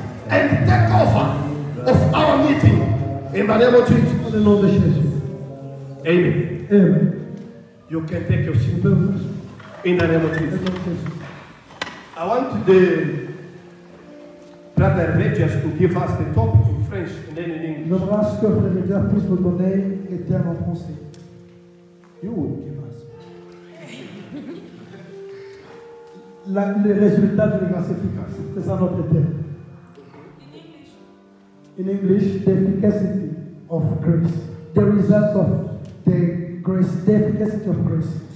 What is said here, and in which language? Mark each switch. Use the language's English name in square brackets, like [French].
[English] And take over of our meeting. In the name of Jesus. Dans le nom de Jésus. Amen. Amen. You can take your seat. [French] Dans le [English] In the name of [French] nom [English] Jesus. [French] de Jésus. [English] I want the brother Regis to give us the topic in French and then in English. [French] J'aimerais ce que Frère Edgar puisse nous donner les termes en français. [English] You will give us. [French] Les résultats de la grâce efficace. C'est ça notre terme. [English] In English, the efficacy of grace. The result of the grace. The efficacy of grace.